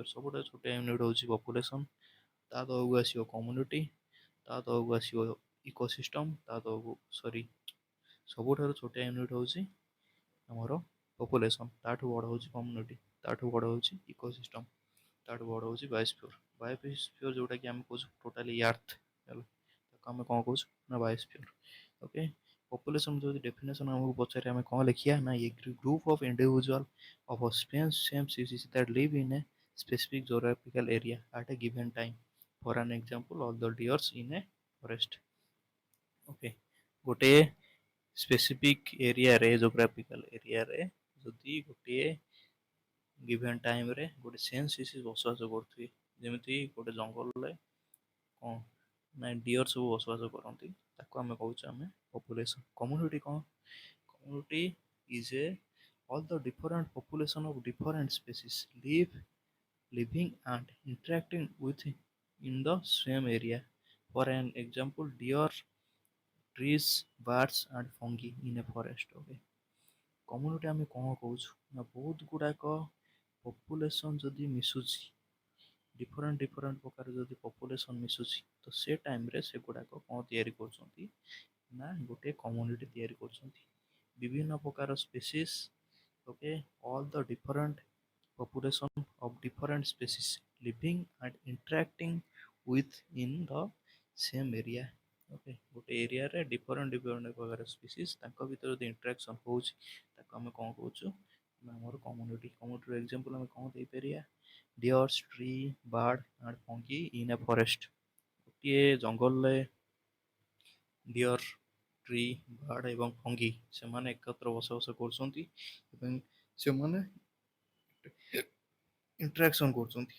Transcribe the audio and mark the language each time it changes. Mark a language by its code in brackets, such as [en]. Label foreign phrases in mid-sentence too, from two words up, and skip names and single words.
[or] ସବୁଠାରୁ ଛୋଟିଆ ୟୁନିଟ୍ ହେଉଛି ପପୁଲେସନ୍, ତା ତଳକୁ ଆସିବ କମ୍ୟୁନିଟି, ତା ତଳକୁ ଆସିବ ଇକୋସିଷ୍ଟମ୍, ତା ତଳକୁ ସବୁଠାରୁ ଛୋଟିଆ ୟୁନିଟ୍ ହେଉଛି ଆମର ପପୁଲେସନ୍, ତାଠୁ ବଡ଼ ହେଉଛି କମ୍ୟୁନିଟି, ତାଠୁ ବଡ଼ ହେଉଛି ଇକୋସିଷ୍ଟମ୍, ତାଠୁ ବଡ଼ ହେଉଛି ବାୟୋସ୍ଫିୟର. ବାୟୋସ୍ଫିୟର ଯେଉଁଟାକି ଆମେ କହୁଛୁ [en] totally earth, [or] ହେଲା, ତାକୁ ଆମେ କ'ଣ କହୁଛୁ ନା ବାୟୋସ୍ଫିୟର. ଓକେ, ପପୁଲେସନ୍ ଯଦି ଡେଫିନେସନ୍ ଆମକୁ ପଚାରେ ଆମେ କ'ଣ ଲେଖିବା ନା [en] a group of individual of same species that live in a specific geographical area at a given time. For an example, all the deers in a forest. [or] Okay, ଗୋଟେ ସ୍ପେସିଫିକ୍ ଏରିଆରେ ଜୋଗ୍ରାଫିକାଲ ଏରିଆରେ ଯଦି ଗୋଟିଏ ଗିଭେନ୍ ଟାଇମ୍ରେ ଗୋଟେ [en] same species [or] ବସବାସ କରୁଥିବେ, ଯେମିତି ଗୋଟେ ଜଙ୍ଗଲରେ କ'ଣ ନା ଡିଅର୍ ସବୁ ବସବାସ କରନ୍ତି, ତାକୁ ଆମେ କହୁଛୁ ଆମେ ପପୁଲେସନ୍. କମ୍ୟୁନିଟି କ'ଣ? [en] Community is a all the different population of different species living and interacting with in the same area. For an example, deer, trees, birds and fungi in a forest. [or] Okay, community ଆମେ କ'ଣ କହୁଛୁ ନା ବହୁତ ଗୁଡ଼ାକ ପପୁଲେସନ୍ ଯଦି ମିଶୁଛି, ଡିଫରେଣ୍ଟ ପ୍ରକାର ଯଦି ପପୁଲେସନ୍ ମିଶୁଛି, ତ ସେ ଟାଇମ୍ରେ ସେଗୁଡ଼ାକ କ'ଣ ତିଆରି କରୁଛନ୍ତି ନା ଗୋଟେ କମ୍ୟୁନିଟି ତିଆରି କରୁଛନ୍ତି. ବିଭିନ୍ନ ପ୍ରକାର ସ୍ପେସିସ୍. [en] okay, all the different population of different species living and interacting with in the same area. [or] ଓକେ, ଗୋଟେ ଏରିଆରେ ଡିଫରେଣ୍ଟ ପ୍ରକାର ସ୍ପିସିସ୍ ତାଙ୍କ ଭିତରେ ଯଦି ଇଣ୍ଟରାକ୍ସନ୍ ହେଉଛି ତାକୁ ଆମେ କ'ଣ କହୁଛୁ ନା ଆମର କମ୍ୟୁନିଟି. କମ୍ୟୁନିଟିର ଏକ୍ଜାମ୍ପଲ୍ ଆମେ କ'ଣ ଦେଇପାରିବା? [en] deers, tree, bird and fungi in a forest. [or] ଗୋଟିଏ ଜଙ୍ଗଲରେ ଡିଅର୍, ଟ୍ରି, ବାର୍ଡ ଏବଂ ଫଙ୍ଗି ସେମାନେ ଏକତ୍ର ବସବାସ କରୁଛନ୍ତି ଏବଂ ସେମାନେ ଇଣ୍ଟରାକ୍ସନ୍ କରୁଛନ୍ତି.